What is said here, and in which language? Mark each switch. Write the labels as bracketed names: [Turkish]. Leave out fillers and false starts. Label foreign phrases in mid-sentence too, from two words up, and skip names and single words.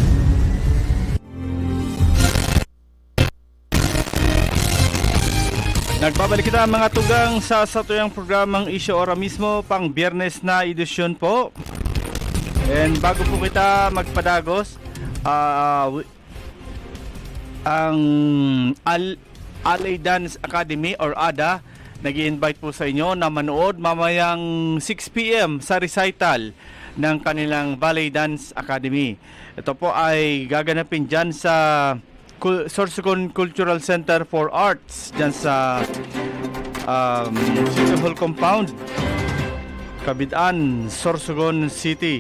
[Bikol] Nagbabalik kita mga tugang sa satuyang programang Issue Ora Mismo, pang Biyernes na edisyon po. [Filipino] And bago po kita magpadagos, ang Alay Dance Academy or ADA nag-i-invite po sa inyo na manood mamayang 6 PM sa recital ng kanilang Ballet Dance Academy. Ito po ay gaganapin dyan sa Sorsogon Cultural Center for Arts dyan sa City Hall Compound, Kabidaan, Sorsogon City.